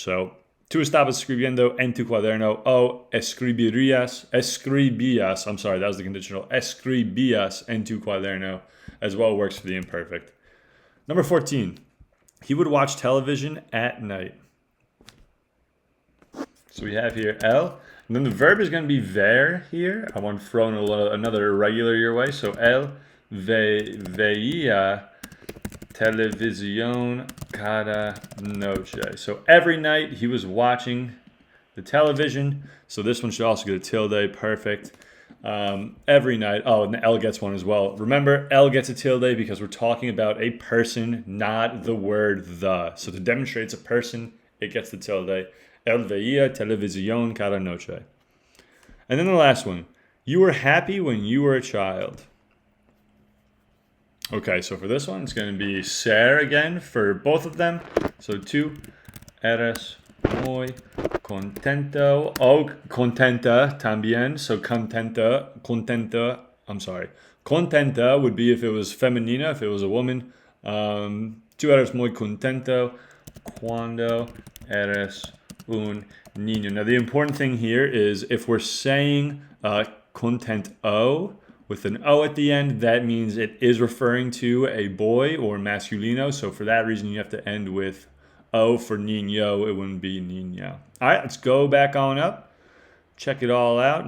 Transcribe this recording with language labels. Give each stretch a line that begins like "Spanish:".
English: So,
Spanish: tú estabas escribiendo en tu cuaderno o escribías,
English: I'm sorry, that was the conditional,
Spanish: escribías en tu cuaderno
English: as well works for the imperfect. Number 14, he would watch television at night. So we have here él, and then the verb is going to be ver here. I want to throw in another irregular your way. So
Spanish: él veía televisión cada noche.
English: So every night he was watching the television. So this one should also get a tilde, perfect. Every night. Oh, and the L gets one as well. Remember, L gets a tilde because we're talking about a person, not the word the. So to demonstrate it's a person, it gets the tilde.
Spanish: Él veía televisión cada noche.
English: And then the last one. You were happy when you were a child. Okay, so for this one, it's going to be ser again for both of them. So
Spanish: tú eres muy contento.
English: Oh,
Spanish: contenta también.
English: So contenta. I'm sorry. Contenta would be if it was femenina, if it was a woman.
Spanish: Tú eres muy contento cuando eres un niño.
English: Now, the important thing here is if we're saying contento with an O at the end, that means it is referring to a boy or masculino. So for that reason, you have to end with O for niño. It wouldn't be niña. All right, let's go back on up. Check it all out.